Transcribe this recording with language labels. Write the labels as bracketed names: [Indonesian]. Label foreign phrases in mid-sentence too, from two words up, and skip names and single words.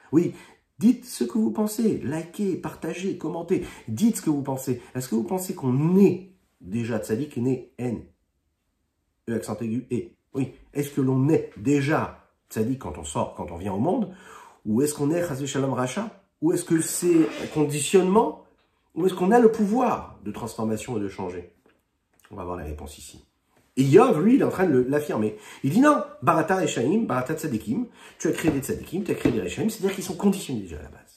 [French] Oui, Dites ce que vous pensez, likez, partagez, commentez, dites ce que vous pensez. Est-ce que vous pensez qu'on est déjà tzaddik, né N, E accent aigu, et oui, est-ce que l'on est déjà tzaddik quand on sort, quand on vient au monde, ou est-ce qu'on est [Hebrew] חס ושלום [French] racha, ou est-ce que c'est un conditionnement, ou est-ce qu'on a le pouvoir de transformation et de changer? On va voir la réponse ici. Et Yov, lui, il est en train de l'affirmer. Il dit non, [Hebrew] בראת רשעים, בראת צדיקים, [French] tu as créé des Tzadikim, tu as créé des Rechaim, c'est-à-dire qu'ils sont conditionnés déjà à la base.